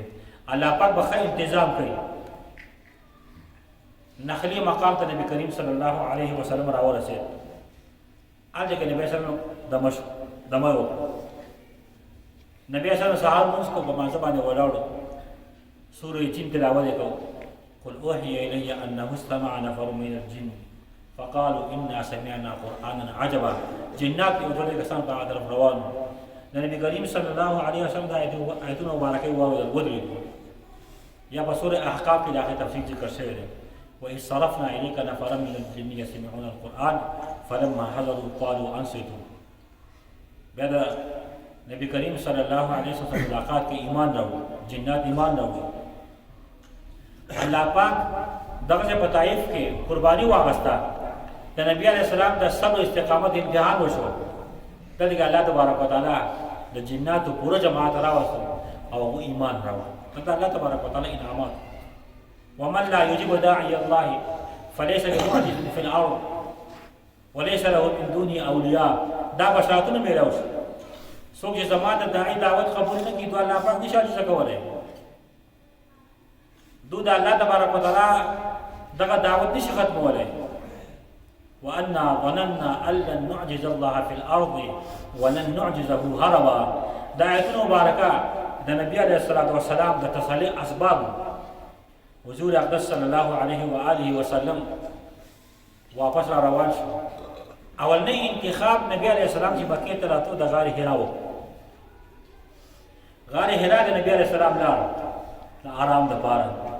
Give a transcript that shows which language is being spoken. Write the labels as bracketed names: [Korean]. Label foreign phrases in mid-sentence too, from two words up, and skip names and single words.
[Pashto] الله پاک به ښه انتظام کوي. نخلي مقام ته نبی کریم [Arabic] صلی الله علیه وسلم [Pashto] راورسېد. هلته کې نبی [Arabic] صلی الله علیه وسلم [Pashto] دمه وکړه. نبی [Arabic] صلی الله علیه وسلم [Pashto] سهار لمونځ کو په مانځه باندې ولاړو. [Arabic] سورة جن [Pashto] تلاوت کو [Arabic] قل اوحي الي انه استمع نفر من الجن فقالوا انا سمعنا قرانا عجبا. [Pashto] جنات یو ډول کسان په طرف روان. نبی کریم [Arabic] صلی الله علیه وسلم [Pashto] د آیتونو مبارکه واورېدل ودرېد. یا په سورة احقاف کې د هغې تفصیل ذکر شوی دی. [Arabic] وإذ صرفنا إليك نفرا من الجن يستمعون القرآن فلما حضروا قالوا أنصتوا. [Pashto] بیا د نبی کریم [Arabic] صلی الله علیه وسلم [Pashto] ملاقات کې ایمان راوړو. جنات ایمان راوړي. الله پاک دغه په طائف کې قرباني واغسته. د نبی [Arabic] علیه السلام [Pashto] د صبر استقامت امتحان وشو. دلته الله [Arabic] تبارک وتعالی [Pashto] د جناتو پوره جماعت راوستل او هغه ایمان راوړ. دا الله [Arabic] تبارک وتعالی [Pashto] انعامات. [Arabic] ومن لا يجيب داعي الله فليس بمعجز في الارض وليس له من دونه اولياء. [Pashto] دا بشارتونه میراوش. څوک چې زمانه داعي دعوت قبول نه کړي دا الله پاک نشي څه کولای. دو دا الله تبارک وتعالی دغه دعوت نشي ختمولای. [Arabic] وأنا ظننا أن لن نعجز الله في الأرض ولن نعجزه هربا. [Pashto] دا آیتونه مبارکه د نبی [Arabic] علیه الصلاة والسلام [Pashto] د تسلی اسباب. حضور اقدس [Arabic] صلی الله علیه و آله وسلم [Pashto] واپس را روان شو. اولنی انتخاب نبی [Arabic] علیه السلام [Pashto] چې مکې ته راتلو د غار حرا و. غار حرا د نبی [Arabic] علیه السلام [Pashto] لار د آرام دپاره.